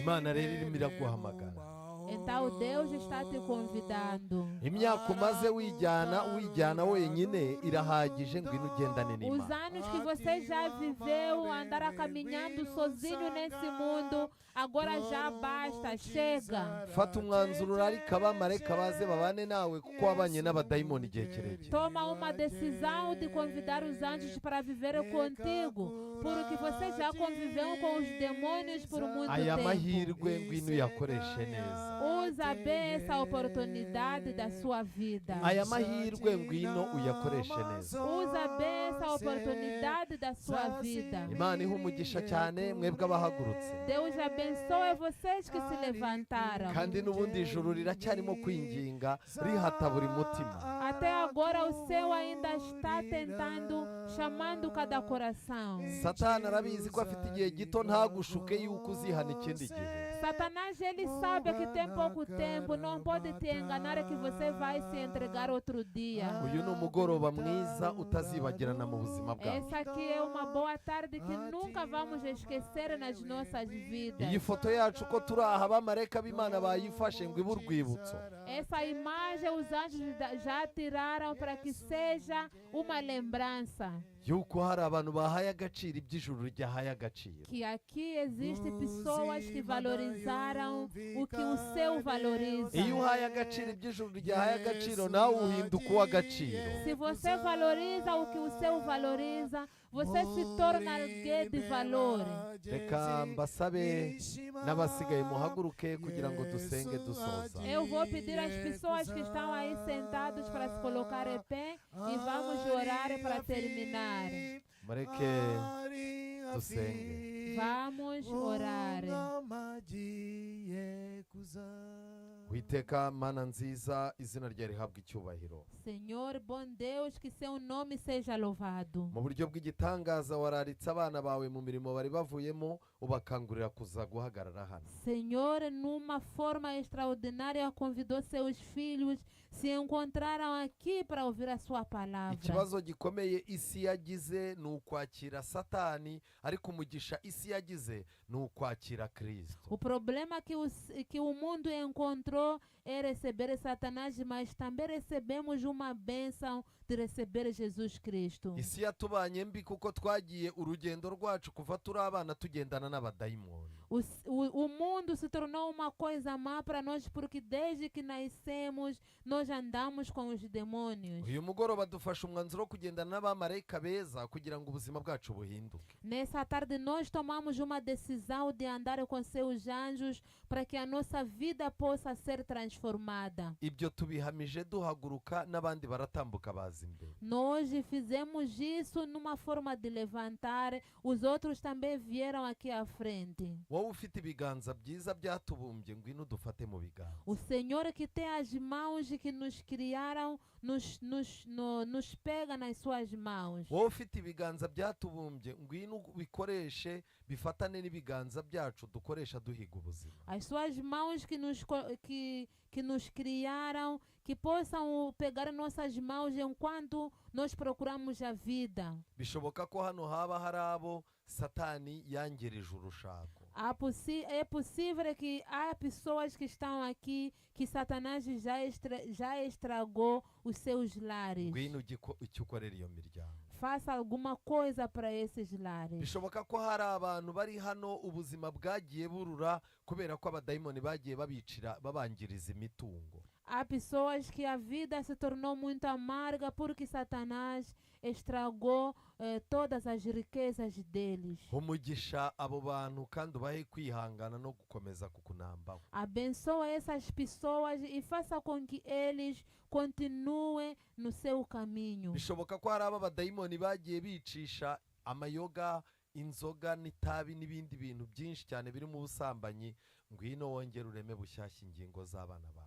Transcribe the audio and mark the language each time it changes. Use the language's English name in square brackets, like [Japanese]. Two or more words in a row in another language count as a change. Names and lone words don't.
[Kinyarwanda] Imana rero irimo iraguhamagara. [Portuguese] Então Deus está te convidando. [Kinyarwanda] Imyaka umaze wijyana wenyine irahagije ngwino ugendane [Portuguese] Os [Kinyarwanda] n'Imana. [Portuguese] anos que você já viveu, andar caminhando sozinho nesse mundo, agora já basta, chega. [Kinyarwanda] Fata umwanzuro urarika abamarayika baze babane nawe kuko wabanye n'abadayimoni igihe kirekire. [Portuguese] Toma uma decisão de convidar os anjos para viver contigo, porque você já conviveu com os demônios por muito [Kinyarwanda] Aya [Portuguese] tempo. [Kinyarwanda] mahirwe ngwino uyakoreshe neza. [Portuguese] Usa bem essa oportunidade da sua vida. [Kinyarwanda] Aya mahirwe ngwino uyakoreshe neza. [Portuguese] Usa bem essa oportunidade da sua vida. [Kinyarwanda] Imana ihe umugisha cyane mwebwe abahagurutse. [Portuguese] Deus abençoe vocês que se levantaram. [Kinyarwanda] Kandi n'ubundi ijuru riracyarimo kwinginga rihata buri mutima. [Portuguese] Até agora o céu ainda está tentando, chamando cada coração. [Kinyarwanda] Satani arabizi ko afite igihe gito ntagushuke yuko uzihana ikindi gihe. [Portuguese] Satanás, ele sabe que tem pouco tempo, não pode te enganar que você vai se entregar outro dia. [Kinyarwanda] Uyu ni umugoroba mwiza utazibagirana mu buzima bwawe. [Portuguese] Essa aqui é uma boa tarde que nunca vamos esquecer nas nossas vidas. [Kinyarwanda] Iyi foto yacu ko turi aha abamarayika b'Imana bayifashe ngo ibe urwibutso. [Portuguese] Essa imagem os anjos já tiraram para que seja uma lembrança. [Kinyarwanda] Yuko hari abantu bahaye agaciro iby'ijuru ryahaye agaciro. [Portuguese] Que aqui existem pessoas que valorizaram o que o céu valoriza. [Kinyarwanda] Iyo uhaye agaciro iby'ijuru ryahaye agaciro nawe uhinduka uw'agaciro. [Portuguese] Se você valoriza o que o céu valoriza, você se torna alguém de valor. [Kinyarwanda] Reka mbasabe n'abasigaye muhaguruke kugira ngo dusenge dusoza. [Portuguese] Eu vou pedir às pessoas que estão aí sentadas para se colocar em pé e vamos orar para terminar. [Kinyarwanda] Mureke dusenge. [Portuguese] Vamos orar. [Kinyarwanda] Witeka Mana nziza, izina ryawe rihabwa icyubahiro. [Portuguese] Senhor, bom Deus, que seu nome seja louvado. [Kinyarwanda] Mu buryo bw'igitangaza wararitse abana bawe mu mirimo bari bavuyemo ubakangurira kuza guhagarara hano. [Portuguese] Senhor, numa forma extraordinária, convidou seus filhos, se encontraram aqui para ouvir a sua palavra. [Kinyarwanda] Ikibazo gikomeye isi yagize ni ukwakira Satani, ariko umugisha isi yagize ni ukwakira Kristo. [Portuguese] O problema que o mundo encontrou é receber Satanás, mas também recebemos uma bênção de receber Jesus Cristo. [Kinyarwanda] Isi yatubanye mbi kuko twagiye urugendo rwacu kuva turi abana tugendana n'abadayimoni. [Portuguese] O mundo se tornou uma coisa má para nós porque desde que nascemos nós andamos com os demônios. [Kinyarwanda] Uyu mugoroba dufashe umwanzuro wo kugendana n'abamarayika beza kugira ngo ubuzima bwacu buhinduke. [Portuguese] Nessa tarde nós tomamos uma decisão de andar com seus anjos para que a nossa vida possa ser transformada. [Kinyarwanda] Ibyo tubihamije duhaguruka n'abandi baratambuka baza imbere. [Portuguese] Nós fizemos isso numa forma de levantar, os outros também vieram aqui à frente. [Kinyarwanda] Wowe ufite ibiganza byiza byatubumbye ngwino dufate mu biganza. [Portuguese] O Senhor que tem as mãos que nos criaram, nos pega nas suas mãos. [Kinyarwanda] Wowe ufite ibiganza byatubumbye ngwino bikoreshe bifatane n'ibiganza byacu dukoresha duhiga ubuzima. [Portuguese] As suas mãos que nos criaram, que possam pegar nossas mãos enquanto nós procuramos a vida. [Kinyarwanda] Bishoboka ko hano haba hari abo Satani yangirije urushako. [Portuguese] É possível que há pessoas que estão aqui que Satanás já estragou os seus lares. [Kinyarwanda] Ngwino icyo ukorera iyo miryango. [Portuguese] Faça alguma coisa para esses lares. [Kinyarwanda] Bishoboka ko hari abantu bari hano ubuzima bwagiye burura kubera ko abadayimoni bagiye babangiriza imitungo. [Portuguese] Há pessoas que a vida se tornou muito amarga porque Satanás estragou todas as riquezas deles. [Kinyarwanda] Umugisha abo bantu kandi ubahe kwihangana no gukomeza kukunambaho. [Portuguese] Abençoa essas pessoas e faça com que eles continuem no seu caminho. [Kinyarwanda] Bishoboka ko hari abadayimoni bagiye bicisha amayoga inzoga n'itabi n'ibindi bintu byinshi cyane biri mu busambanyi, ngwino wongere ureme bushyashya ingingo z'abana bawe.